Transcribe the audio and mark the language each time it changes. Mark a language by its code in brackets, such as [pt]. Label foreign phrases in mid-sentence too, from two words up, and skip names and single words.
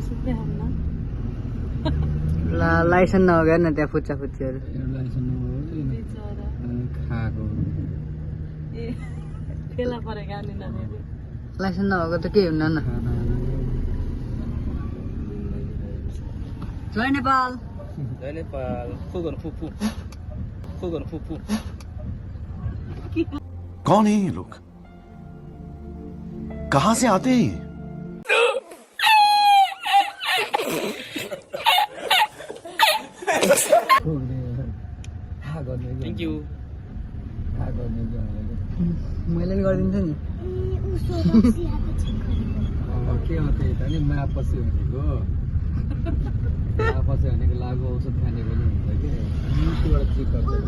[ne] लाइसेन्स नभएर न त्यहाँ फुच्चा फुच्चीहरू। लाइसेन्स नभएको त केही हुन्न न। जय नेपाल। जय नेपाल। [hi] कौन है ये लोग, कहाँ से आते हैं? [en] thank you. [ne] मैले नि गरिदिन्छु नि। के हो त्यही त नि, मापछि भनेको मापछि भनेको लागु औषध खाने पनि हुन्छ कि मुखबाट चेक गर्छ।